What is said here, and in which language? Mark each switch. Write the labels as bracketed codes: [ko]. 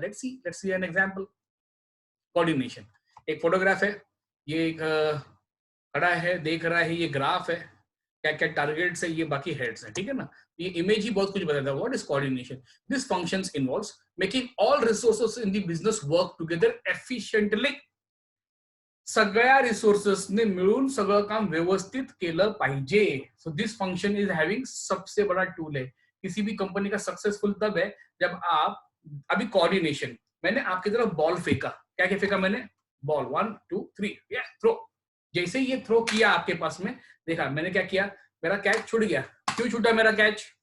[en] Let's see an example coordination. [hi] एक photograph है, ये एक खड़ा है, देख रहा है, ये ग्राफ है, क्या क्या टारगेट्स है, ये बाकी हेड्स है, ठीक है ना? ये इमेज ही बहुत कुछ बताता है। [en] What is coordination? This functions involves making all resources in the business work together efficiently. [mr] सगळ्या रिसोर्सेसने मिळून सगळं काम व्यवस्थित केलं पाहिजे। [en] so this function is having [hi] सबसे बड़ा टूल है। किसी भी कंपनी का सक्सेसफुल तब है जब आप, अभी कोऑर्डिनेशन, मैंने आपकी तरफ बॉल फेंका, क्या क्या फेंका मैंने? बॉल, 1 2 3, या थ्रो। जैसे ये थ्रो किया आपके पास में, देखा मैंने क्या किया, मेरा कैच छूट गया। क्यों छूटा मेरा कैच?